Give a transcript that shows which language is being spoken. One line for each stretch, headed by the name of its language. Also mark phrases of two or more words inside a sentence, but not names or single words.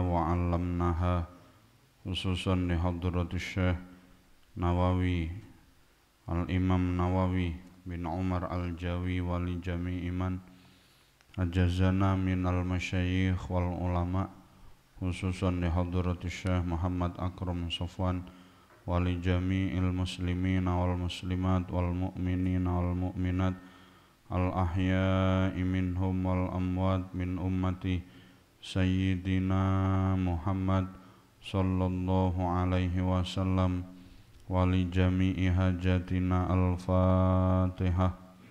Arabic: وعلمناها، خصوصا لحضرة الشيخ نووي الإمام نووي بن عمر الجاوي و ولجميع من أجازنا من المشايخ والعلماء، خصوصا لحضرة الشيخ محمد أكرم صفوان ولجميع المسلمين والمسلمات والمؤمنين والمؤمنات الأحياء منهم والأموات من أمة سيدنا محمد صلى الله عليه وسلم ولجميع حاجاتنا. الفاتحة.